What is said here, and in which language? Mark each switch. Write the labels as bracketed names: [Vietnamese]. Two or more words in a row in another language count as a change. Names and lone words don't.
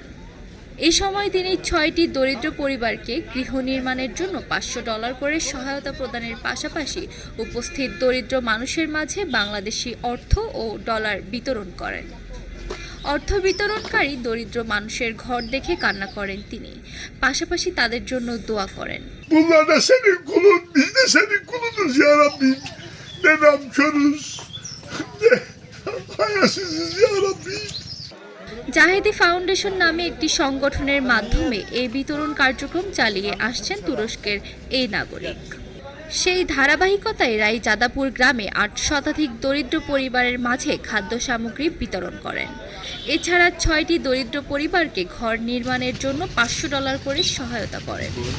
[Bangla] এই সময় তিনি ৬টি দরিদ্র পরিবারকে গৃহ নির্মাণের জন্য $৫০০ করে সহায়তা প্রদানের পাশাপাশি উপস্থিত দরিদ্র মানুষের মাঝে বাংলাদেশি অর্থ ও ডলার বিতরণ করেন। অর্থ বিতরণকারী দরিদ্র মানুষের ঘর দেখে কান্না করেন তিনি, পাশাপাশি তাদের জন্য দোয়া করেন। [Turkish] Bunlar da senin kulun, biz de senin kulunuz ya Rabbi. Ne namkörüz, ne hayasızız ya Rabbi. [Bangla] জাহেদি ফাউন্ডেশন নামে একটি সংগঠনের মাধ্যমে এই বিতরণ কার্যক্রম চালিয়ে আসছেন তুরস্কের এই নাগরিক। সেই ধারাবাহিকতায় রাইজাদাপুর গ্রামে ৮ শতাধিক দরিদ্র পরিবারের মাঝে খাদ্য সামগ্রী বিতরণ করেন। এছাড়া ৬টি দরিদ্র পরিবারকে ঘর নির্মাণের জন্য $৫০০ করে সহায়তা করেন।